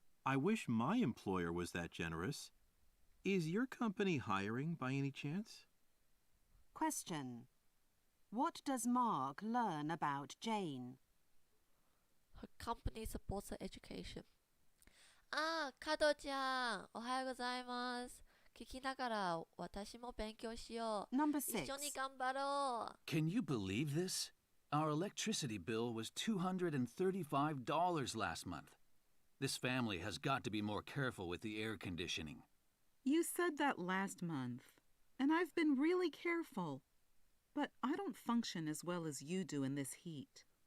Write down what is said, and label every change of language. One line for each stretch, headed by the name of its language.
English: I wish my employer was that generous. Is your company hiring by any chance? Question. What does Mark learn about Jane? Her company supports her education.
Japanese: 加藤ちゃん、おはようございます。聞きながら私も勉強しよう。
English: Number
Japanese: 一緒に頑張ろう。
English: Can you believe this? Our electricity bill was $235 last month. This family has got to be more careful with the air conditioning. You said that last month, and I've been really careful. But I don't function as well as you do in this heat.